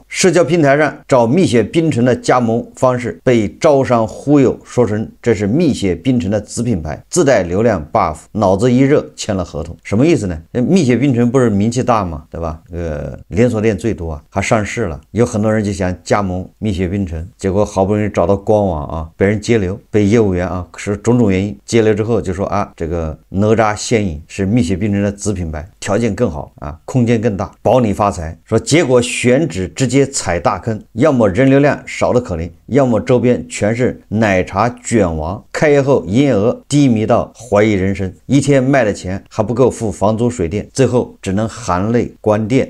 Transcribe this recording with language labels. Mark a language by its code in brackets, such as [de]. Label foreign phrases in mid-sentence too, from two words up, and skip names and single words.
[zh] 社交平台上找蜜雪冰城的加盟方式被招商忽悠，說成這是蜜雪冰城的子品牌，自帶流量 buff， 腦子一熱簽了合同。什麼意思呢？蜜雪冰城不是名氣大嗎？對吧？連鎖店最多啊，還上市了，有很多人就想加盟蜜雪冰城，結果好不容易找到官網啊，被人截流，被業務員啊是種種原因截流之後就說啊，這個哪吒仙飲是蜜雪冰城的子品牌，條件更好啊，空間更大，保你發財。說結果選址直接踩大坑，要麼人流量少得可憐，要麼周邊全是奶茶卷王，開業後營業額低迷到懷疑人生，一天賣的錢還不夠付房租水電，最後只能含淚關店。